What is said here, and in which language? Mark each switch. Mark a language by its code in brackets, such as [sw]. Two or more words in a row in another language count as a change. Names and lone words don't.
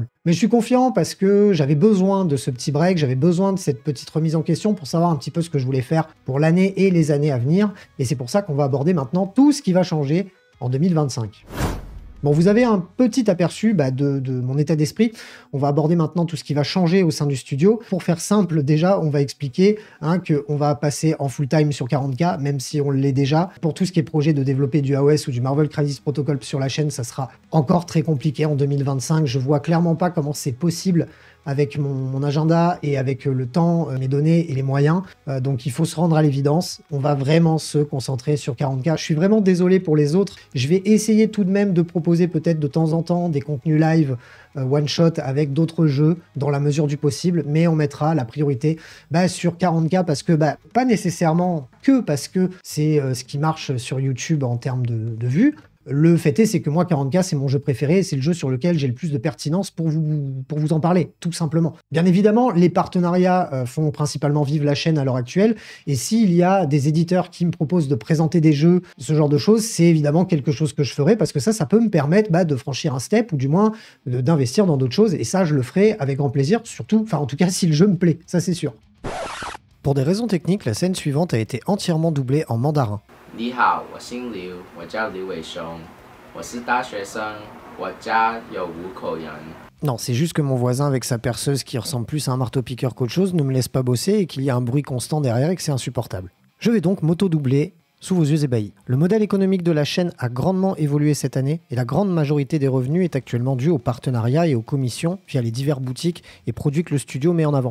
[fr] Mais je suis confiant parce que j'avais besoin de ce petit break, j'avais besoin de cette petite remise en question pour savoir un petit peu ce que je voulais faire pour l'année et les années à venir. Et c'est pour ça qu'on va aborder maintenant tout ce qui va changer en 2025. Bon, vous avez un petit aperçu de mon état d'esprit. On va aborder maintenant tout ce qui va changer au sein du studio. Pour faire simple, déjà, on va expliquer qu'on va passer en full-time sur 40K, même si on l'est déjà. Pour tout ce qui est projet de développer du AOS ou du Marvel Crisis Protocol sur la chaîne, ça sera encore très compliqué en 2025. Je vois clairement pas comment c'est possible avec mon agenda et avec le temps, mes données et les moyens. Donc il faut se rendre à l'évidence. On va vraiment se concentrer sur 40K. Je suis vraiment désolé pour les autres. Je vais essayer tout de même de proposer peut-être de temps en temps des contenus [en] live one-shot [fr] avec d'autres jeux dans la mesure du possible, mais on mettra la priorité sur 40K parce que, pas nécessairement que parce que c'est ce qui marche sur YouTube en termes de vues. Le fait est, c'est que moi, 40K, c'est mon jeu préféré, c'est le jeu sur lequel j'ai le plus de pertinence pour vous en parler, tout simplement. Bien évidemment, les partenariats font principalement vivre la chaîne à l'heure actuelle, et s'il y a des éditeurs qui me proposent de présenter des jeux, ce genre de choses, c'est évidemment quelque chose que je ferai, parce que ça peut me permettre de franchir un step, ou du moins d'investir dans d'autres choses, et ça, je le ferai avec grand plaisir, surtout, en tout cas, si le jeu me plaît, ça c'est sûr. Pour des raisons techniques, la scène suivante a été entièrement doublée en mandarin. [zh] 你好，我姓刘，我叫刘伟雄，我是大学生，我家有5口人。 [fr] Non, c'est juste que mon voisin avec sa perceuse qui ressemble plus à un marteau-piqueur qu'autre chose ne me laisse pas bosser et qu'il y a un bruit constant derrière et que c'est insupportable. Je vais donc m'auto-doubler sous vos yeux ébahis. Le modèle économique de la chaîne a grandement évolué cette année et la grande majorité des revenus est actuellement due aux partenariats et aux commissions via les diverses boutiques et produits que le studio met en avant.